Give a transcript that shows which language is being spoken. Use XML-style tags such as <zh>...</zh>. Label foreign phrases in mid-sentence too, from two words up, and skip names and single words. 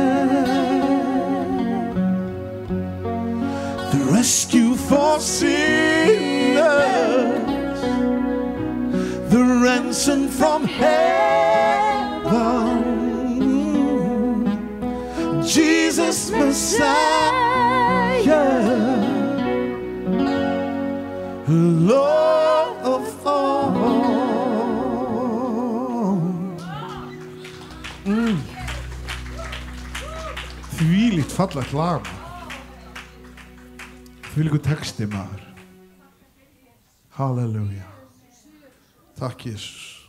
<en>the rescue for sinners, the ransom from heaven, Jesus Messiah, Lord of all.</en> <is>Þvílíkt fallegt lag, þvílíkur texti maður. Halleluja. Takk Jesus.</is>